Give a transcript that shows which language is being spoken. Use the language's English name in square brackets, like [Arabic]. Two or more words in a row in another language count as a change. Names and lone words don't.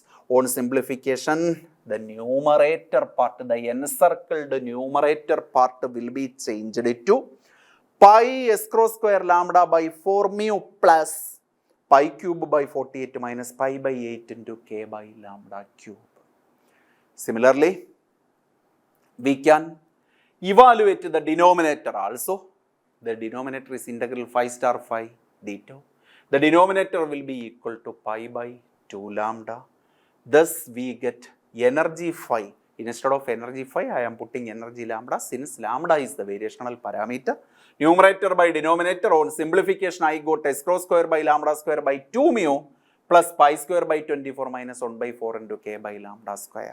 [English] On simplification, the numerator part, the encircled numerator part will be changed to pi s cross square lambda by 4 mu plus pi cube by 48 minus pi by 8 into k by lambda cube. Similarly, we can evaluate the denominator also. The denominator is integral phi star phi d2. The denominator will be equal to pi by 2 lambda. Thus, we get energy phi. Instead of energy phi, I am putting energy lambda since lambda is the variational parameter. Numerator by denominator, on simplification, I got s cross square by lambda square by 2 mu plus pi square by 24 minus 1 by 4 into k by lambda square.